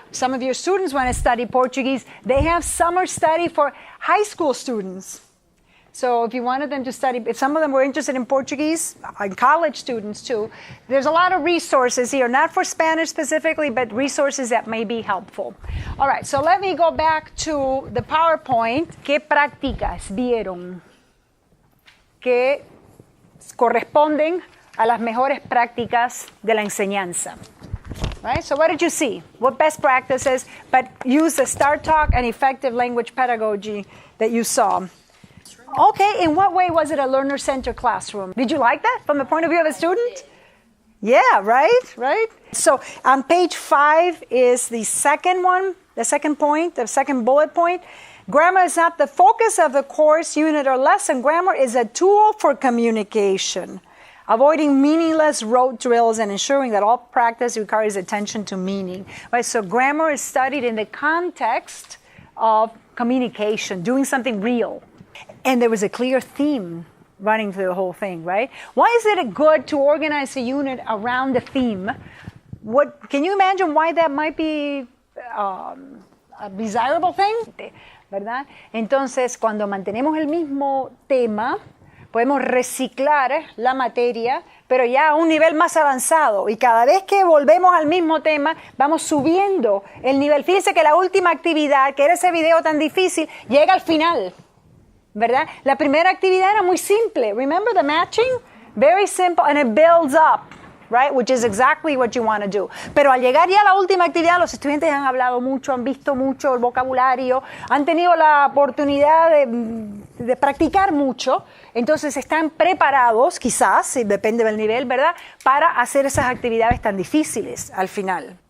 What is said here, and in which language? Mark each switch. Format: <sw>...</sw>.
<en>Some of your students want to study Portuguese. They have summer study for high school students. So if you wanted them to study, if some of them were interested in Portuguese, and college students too, there's a lot of resources here, not for Spanish specifically, but resources that may be helpful. All right, so let me go back to the PowerPoint.</en> <es>¿Qué prácticas vieron que corresponden a las mejores prácticas de la enseñanza?</es> <en>Right? So what did you see? What best practices, but use the Startalk and effective language pedagogy that you saw? Okay, in what way was it a learner-centered classroom? Did you like that from the point of view of a student? Yeah, right? So on page 5 is the second one, the second point, the second bullet point. Grammar is not the focus of the course, unit, or lesson. Grammar is a tool for communication, avoiding meaningless rote drills and ensuring that all practice requires attention to meaning. Right? So grammar is studied in the context of communication, doing something real. And there was a clear theme running through the whole thing, right? Why is it good to organize a unit around a theme? Can you imagine why that might be a desirable thing?</en> <es>¿Verdad? Entonces, cuando mantenemos el mismo tema, podemos reciclar la materia, pero ya a un nivel más avanzado. Y cada vez que volvemos al mismo tema, vamos subiendo el nivel. Fíjense que la última actividad, que era ese video tan difícil, llega al final, ¿verdad? La primera actividad era muy simple.</es> <en>Remember the matching? Very simple, and it builds up, right? Which is exactly what you want to do.</en> <es>Pero al llegar ya a la última actividad, los estudiantes han hablado mucho, han visto mucho el vocabulario, han tenido la oportunidad de practicar mucho, entonces están preparados, quizás, depende del nivel, ¿verdad?, para hacer esas actividades tan difíciles al final.</es>